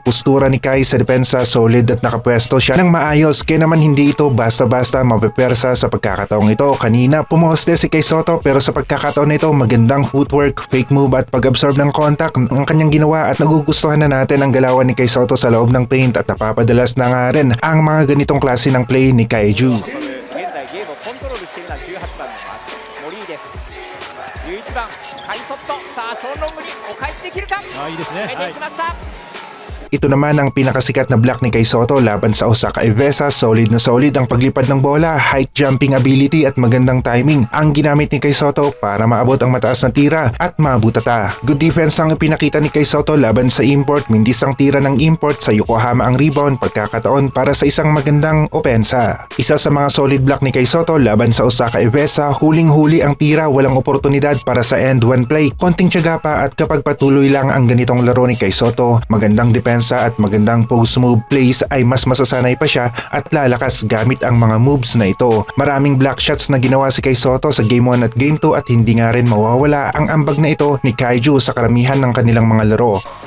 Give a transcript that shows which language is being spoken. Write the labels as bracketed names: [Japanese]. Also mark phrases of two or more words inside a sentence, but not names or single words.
[Filipino] Postura ni Kai sa depensa solid at nakapwesto siya ng maayos, kaya naman hindi ito basta-basta mapepersa sa pagkakataong ito. Kanina pumoste si Kai Sotto pero sa pagkakataon na ito magandang footwork, [English] fake move [Filipino] at pag-absorb ng contact ang kanyang ginawa at nagugustuhan na natin ang galawan ni Kai Sotto sa loob ng paint at napapadalas na nga rin ang mga ganitong klase ng play ni Kaiju. [Japanese] 11番カイソット、さあソンロングにお返しできるか。いいですね。決めていきました。 [Filipino] Ito naman ang pinakasikat na block ni Kai Sotto laban sa Osaka Evesa. Solid na solid ang paglipad ng bola, [English] height jumping ability [Filipino] at magandang timing ang ginamit ni Kai Sotto para maabot ang mataas na tira at mabutata. [English] Good defense [Filipino] ang ipinakita ni Kai Sotto laban sa import, mindis ang tira ng import sa Yokohama ang rebound, pagkakataon para sa isang magandang opensa. Isa sa mga [English] solid block [Filipino] ni Kai Sotto laban sa Osaka Evesa, huling-huli ang tira, walang oportunidad para sa [English] end one play. [Filipino] Konting tiyaga pa at kapag patuloy lang ang ganitong laro ni Kai Sotto, magandang depensa at magandang [English] post move plays [Filipino] ay mas masasanay pa siya at lalakas gamit ang mga moves na ito. Maraming [English] block shots [Filipino] na ginawa si Kai Sotto sa Game 1 at Game 2 at hindi nga rin mawawala ang ambag na ito ni Kaiju sa karamihan ng kanilang mga laro.